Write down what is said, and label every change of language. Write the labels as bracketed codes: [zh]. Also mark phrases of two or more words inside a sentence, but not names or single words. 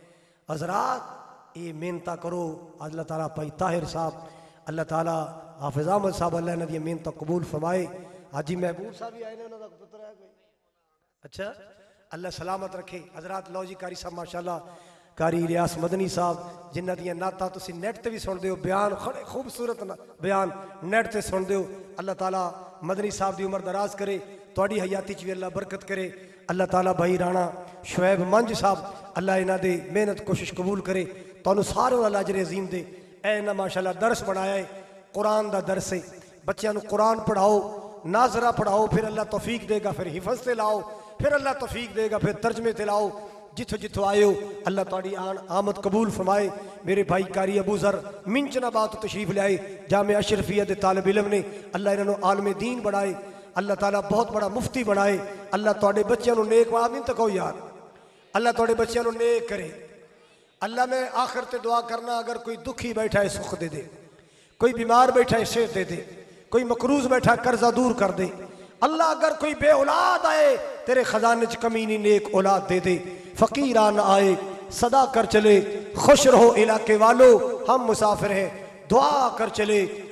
[pa] حضرات یہ محنتاں کرو، اللہ تعالیٰ پائی طاہر صاحب، اللہ تعالیٰ حافظ احمد صاحب اللہ نے دی محنتاں قبول فرمائے۔ حاجی محبوب صاحب بھی آئے نے، انہوں دا پتر ہے کوئی؟ اچھا اللہ سلامت رکھے۔ حضرات لو جی قاری صاحب ماشاءاللہ، قاری ریاض مدنی صاحب جنہ دیاں نعتاں تسی نیٹ تے بھی سن دیو، بیان خڑے خوبصورت بیان نیٹ تے سن دیو۔ اللہ تعالیٰ مدنی صاحب دی عمر دراز کرے، تواڈی حیاتی چ بھی اللہ برکت کرے۔ اللہ تعالیٰ بھائی رانا شعیب منج صاحب اللہ انہاں دے محنت کوشش قبول کرے، تانوں سارے اللہ اجر عظیم دے۔ اے انہاں ماشاءاللہ درس بنایا ہے، قرآن دا درس ہے، بچیاں نوں قرآن پڑھاؤ، ناظرہ پڑھاؤ، پھر اللہ توفیق دے گا، پھر حفظ تے لاؤ، پھر اللہ توفیق دے گا، پھر ترجمے تے لاؤ۔ جتھوں جتھوں آئے ہو اللہ تاری آمد قبول فرمائے۔ میرے بھائی کاری ابو ذر منچ نبات تشریف لے آئے، جامعہ اشرفیہ دے طالب علم نے، اللہ انہوں نے عالم دین بڑھائے، اللہ تعالیٰ بہت بڑا مفتی بنائے۔ اللہ تواڈے بچیاں نوں نیک آمین تک ہو یار، اللہ تواڈے بچیاں نوں نیک کرے۔ اللہ میں آخر تے دعا کرنا، اگر کوئی دکھی بیٹھا ہے سکھ دے دے، کوئی بیمار بیٹھا ہے صحت دے دے، کوئی مقروض بیٹھا قرضہ دور کر دے۔ اللہ اگر کوئی بے اولاد آئے تیرے خزانے چ کمی نہیں، نیک اولاد دے دے۔ [ur] فقیران آئے صدا کر چلے، خوش رہو علاقے والو، ہم مسافر ہیں، دعا کر چلے۔